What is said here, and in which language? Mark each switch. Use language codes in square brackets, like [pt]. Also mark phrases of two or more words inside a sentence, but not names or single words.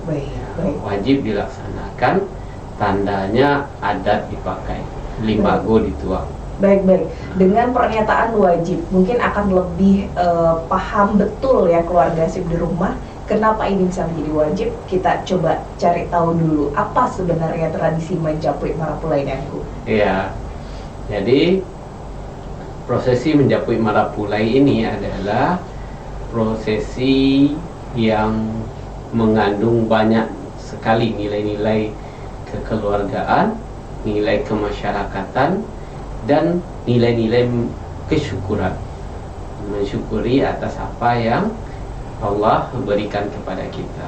[id] Wajib dilaksanakan, tandanya adat dipakai, [min] limbago dituang. [id] Baik. Dengan pernyataan wajib, mungkin akan lebih paham betul ya keluarga Sip di rumah. Kenapa ini bisa menjadi wajib? Kita coba cari tahu dulu apa sebenarnya tradisi [min] menjapui marapulai [id] Angku. Iya. Jadi prosesi [min] menjapui marapulai [id] ini adalah prosesi yang mengandung banyak sekali nilai-nilai kekeluargaan, nilai kemasyarakatan, dan nilai-nilai kesyukuran, mensyukuri atas apa yang Allah berikan kepada kita.